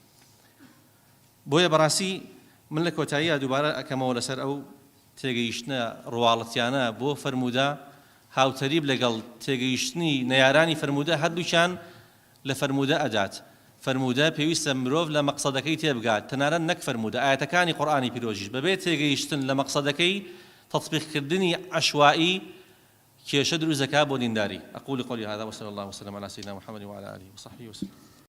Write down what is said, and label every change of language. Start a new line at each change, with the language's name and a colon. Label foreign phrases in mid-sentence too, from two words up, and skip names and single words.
Central Kurdish: بۆیە بەڕاستی من لە کۆتاییە دووبارە ئەکەمەوە لەسەر ئەو تێگەیشتنە ڕواڵەتیانە بۆ فەرموودە هاوتەریب لەگەڵ تێگەیشتنی نەیارانی فەرموودە هەردووچیان لە فەرموودە ئەدات فەرموودە پێویستە مرۆڤ لە مەقسەدەکەی تێبگات تەنانەت نەک فەرموودە ئاەتەکانی قورئانی پیرۆژیش بەبێ تێگەیشتن لە مەقسەدەکەی تطبیقکردنی عەشوایی کێشە دروست دەکات بۆ دینداری
Arabic: ئەقول قولي هذا وصلى الله وسلم على سيدنا محمد وعلى آله وصحبه وسلم